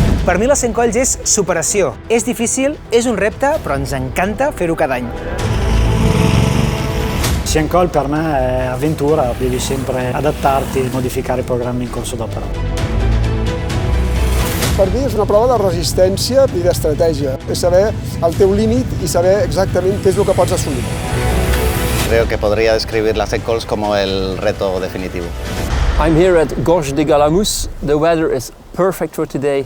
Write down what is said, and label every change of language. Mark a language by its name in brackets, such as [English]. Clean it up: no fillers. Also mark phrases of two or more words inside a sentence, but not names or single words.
[Catalan] Per mi la 100 colls és superació. És difícil, és un repte, però ens encanta fer-ho cada any. [Italian] 100 col per me è avventura, devi sempre adattarti, modificare i programmi in corso d'opera. [Catalan] Per mi és una prova de resistència i d'estratègia. És saber el teu límit i saber exactament què és el que pots assolir. [Spanish] Creo que podría describir las 100 colls como el reto definitivo. [English] I'm here at Gorge de Galamus. The weather is perfect for today.